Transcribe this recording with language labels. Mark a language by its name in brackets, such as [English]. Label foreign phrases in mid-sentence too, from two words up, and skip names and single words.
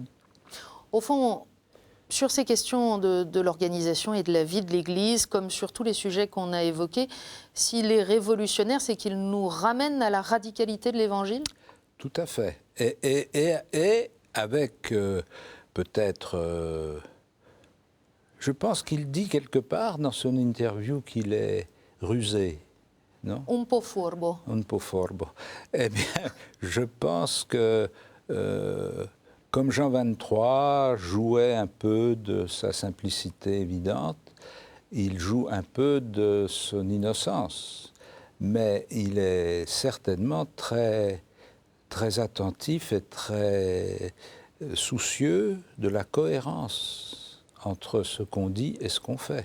[French] Au fond, sur ces questions de l'organisation et de la vie de l'Église, comme sur tous les sujets qu'on a évoqués, s'il est révolutionnaire, c'est qu'il nous ramène à la radicalité de l'Évangile ? Tout à fait. Et avec peut-être... je pense qu'il dit quelque part dans son interview qu'il est rusé, non ? [Italian] Un po' furbo. Un po' furbo. [French] Eh bien, je pense que, comme Jean XXIII jouait un peu de sa simplicité évidente, il joue un peu de son innocence. Mais il est certainement très, très attentif et très soucieux de la cohérence entre ce qu'on dit et ce qu'on fait.